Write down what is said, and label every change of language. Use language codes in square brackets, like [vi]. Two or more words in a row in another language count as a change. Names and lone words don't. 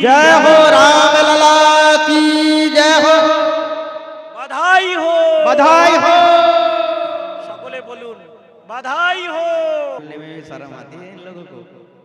[hi] जय हो राम लला की जय हो बधाई हो बधाई हो [bn] সকলে বলুন [hi] बधाई हो शर्म आती है इन लोगों को